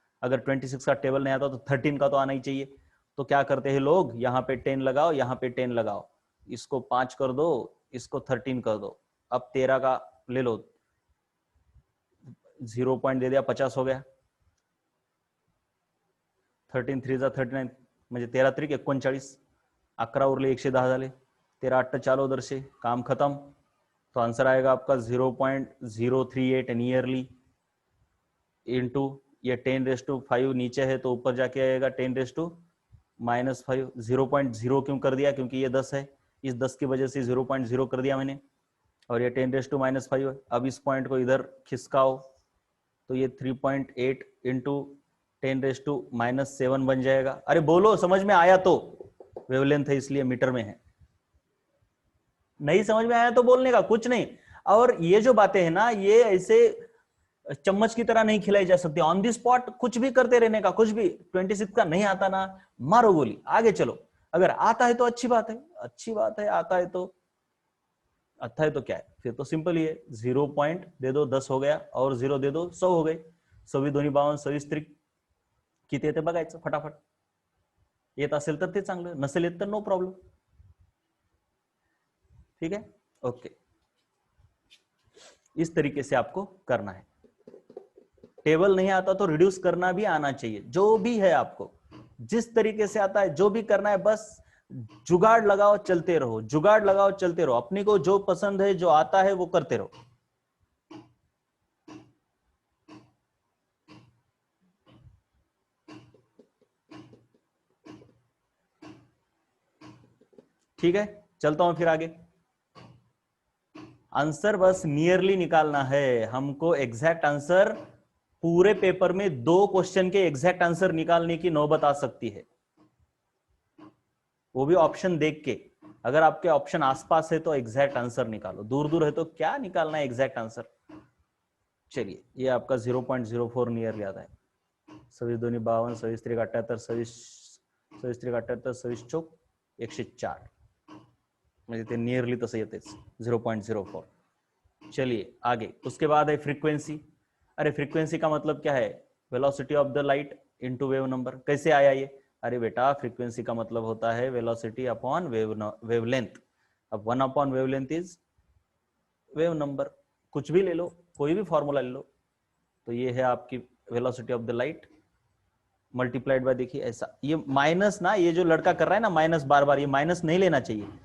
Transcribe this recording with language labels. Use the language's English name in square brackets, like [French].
[Hindi] अगर 26 का टेबल नहीं आता तो 13 का तो आना ही चाहिए। तो क्या करते हैं लोग, यहाँ पे 10 लगाओ, यहाँ पे 10 लगाओ, इसको 5 कर दो, इसको 13 कर दो। अब 13 का ले लो, 0 पॉइंट दे दिया, 50 हो गया। [Marathi] 13 3 जा 39, म्हणजे 13 त्रिक 39, 11 उरले 110 झाले, 13 8 चालो दर्शे, [Hindi] काम खत्म। तो आंसर आएगा आपका 0.038 नियरली, इंटू ये 10⁵, नीचे है तो ऊपर जाके आएगा 10⁻⁻5। 0.0 क्यों कर दिया, क्योंकि ये 10 है, इस 10 की वजह से 0.0 कर दिया मैंने, और ये 10⁻⁵ है। अब इस पॉइंट को इधर खिसकाओ, तो ये 3.8 इंटू 10⁻⁻7 बन जाएगा। अरे बोलो, समझ में आया तो, वेवलेंथ है इसलिए मीटर में है। नहीं समझ में आया तो बोलने का कुछ नहीं। और ये जो बातें हैं ना, ये ऐसे चम्मच की तरह नहीं खिलाई जा सकती, ऑन दी स्पॉट कुछ भी करते रहने का। कुछ भी 26 का नहीं आता ना, मारो गोली, आगे चलो। अगर आता है तो अच्छी बात है, अच्छी बात है, आता है तो अच्छा है तो क्या है, फिर तो सिंपल ही है। 0 पॉइंट दे दो 10 हो गया, और 0 दे दो 100 हो गए। [Marathi] 22 22 23 किती येते बघायचं फटाफट। येत असेल तर ते चांगलं, नसेल येत तर नो प्रॉब्लेम। [Hindi] ठीक है, ओके। इस तरीके से आपको करना है। टेबल नहीं आता तो रिड्यूस करना भी आना चाहिए। जो भी है आपको जिस तरीके से आता है, जो भी करना है, बस जुगाड़ लगाओ, चलते रहो, जुगाड़ लगाओ, चलते रहो। अपने को जो पसंद है, जो आता है, वो करते रहो। ठीक है, चलता हूं फिर आगे। आंसर बस नियरली निकालना है हमको। एग्जैक्ट आंसर पूरे पेपर में 2 क्वेश्चन के एग्जैक्ट आंसर निकालने की नौबत आ सकती है, वो भी ऑप्शन देख के। अगर आपके ऑप्शन आसपास है तो एग्जैक्ट आंसर निकालो, दूर दूर है तो क्या निकालना है एग्जैक्ट आंसर। चलिए, ये आपका 0.04 नियरली आता है। [Marathi] 26 2 52 26 3 78 26 3 78 26 चौक 104, म्हणजे ते नियरली तसं येतेच 0.04। [Hindi] चलिए आगे, उसके बाद है फ्रीक्वेंसी। अरे फ्रीक्वेंसी का मतलब क्या है? Velocity of the light into wave number. कैसे आया ये? अरे बेटा, फ्रीक्वेंसी का मतलब होता है वेलोसिटी अपॉन वेवलेंथ। अब 1 upon wavelength is wave number. कुछ भी ले लो, कोई भी फॉर्मूला ले लो, तो ये है आपकी velocity of the light multiplied by, देखिए ऐसा, ये माइनस ना, ये जो लड़का कर रहा है ना माइनस बार बार, ये माइनस नहीं लेना चाहिए।